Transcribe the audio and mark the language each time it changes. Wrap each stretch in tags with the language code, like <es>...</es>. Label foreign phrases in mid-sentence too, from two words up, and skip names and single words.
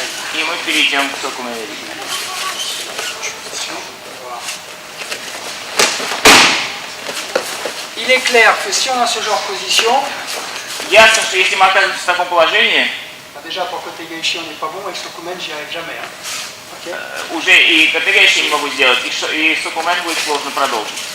<ru>и мы перейдем к сокумэри.</ru> <fr>Il est clair que si on a ce genre de position,</fr> <ru>Ясно, что если мы оказываемся в таком положении,</ru> <fr>bah déjà pour côté Gaishi on n'est pas bon, avec Sokumen j'y arrive jamais. Hein. Ok.</fr> <ru>уже и категориши не могу сделать, и сокумен будет сложно продолжить.</ru>